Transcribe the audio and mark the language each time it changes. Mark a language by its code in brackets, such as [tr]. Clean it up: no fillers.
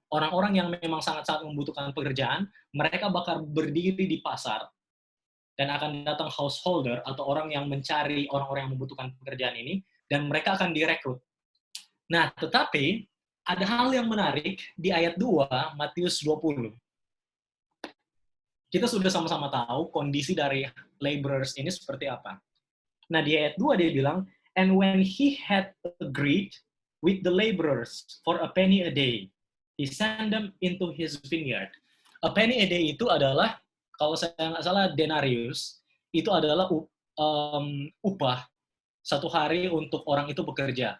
[id] Orang-orang yang memang sangat-sangat membutuhkan pekerjaan, mereka bakal berdiri di pasar, dan akan datang householder atau orang yang mencari orang-orang yang membutuhkan pekerjaan ini, dan mereka akan direkrut. Nah, tetapi ada hal yang menarik di ayat 2, Matius 20. Kita sudah sama-sama tahu kondisi dari laborers ini seperti apa. Nah, di ayat 2 dia bilang, [en] and when he had agreed with the laborers for a penny a day, he sent them into his vineyard. A penny a day [id] itu adalah, kalau saya nggak salah, denarius, itu adalah upah satu hari untuk orang itu bekerja.